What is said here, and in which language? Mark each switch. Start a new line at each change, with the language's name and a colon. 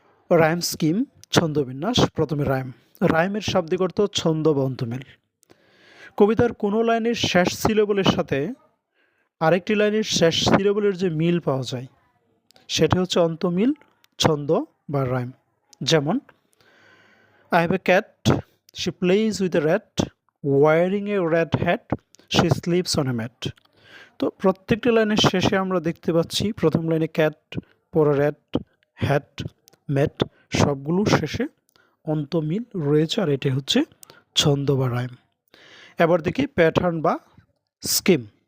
Bangla: Rhyme scheme ছন্দবিন্যাস, প্রথমে rhyme. রাইমের শাব্দিক অর্থ ছন্দ বা অন্তমিল। কবিতার কোনো লাইনের শেষ সিলেবলের সাথে আরেকটি লাইনের শেষ সিলেবলের যে মিল পাওয়া যায় সেটা হচ্ছে অন্তমিল, ছন্দ বা রাইম।
English: যেমন I have a cat, she plays with a rat, wearing a red hat, she sleeps on a mat.
Bangla: তো প্রত্যেকটি লাইনের শেষে আমরা দেখতে পাচ্ছি প্রথম লাইনে ক্যাট, পরে র্যাট, হ্যাট, ম্যাট, সবগুলোর শেষে অন্তমিল রয়েছে, আর এটি হচ্ছে ছন্দ বা রাইম। এবার দেখি প্যাটার্ন বা স্কিম।